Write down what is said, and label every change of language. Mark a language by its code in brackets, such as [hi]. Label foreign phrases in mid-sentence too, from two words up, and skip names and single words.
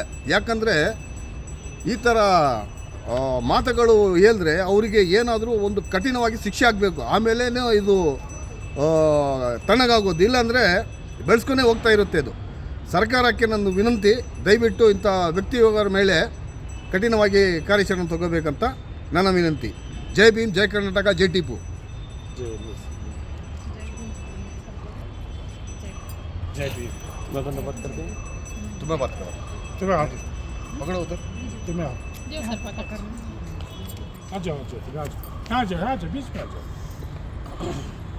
[kn] ಯಾಕಂದರೆ ಈ ಥರ ಮಾತುಗಳು ಹೇಳಿದ್ರೆ ಅವರಿಗೆ ಏನಾದರೂ ಒಂದು ಕಠಿಣವಾಗಿ ಶಿಕ್ಷೆ ಆಗಬೇಕು. ಆಮೇಲೆ ಇದು ತಣ್ಣಗಾಗೋದು, ಇಲ್ಲಾಂದರೆ ಬೆಳೆಸ್ಕೊಂಡೇ ಹೋಗ್ತಾ ಇರುತ್ತೆ. ಇದು ಸರ್ಕಾರಕ್ಕೆ ನನ್ನ ವಿನಂತಿ, ದಯವಿಟ್ಟು ಇಂಥ ವ್ಯಕ್ತಿಗಳ ಮೇಲೆ ಕಠಿಣವಾಗಿ ಕಾರ್ಯಾಚರಣೆ ತಗೋಬೇಕಂತ ನನ್ನ ವಿನಂತಿ. ಜೈ ಭೀಮ್, ಜೈ ಕರ್ನಾಟಕ, ಜೈ ಟಿಪ್ಪು. [hi] जय भीम। मैं बंदा बात करते हैं, तुम्हें बात करो, तुम्हें आओ, पकड़ो उधर, तुम्हें आओ, आ जाओ, आ जाओ, बीच में आ जाओ।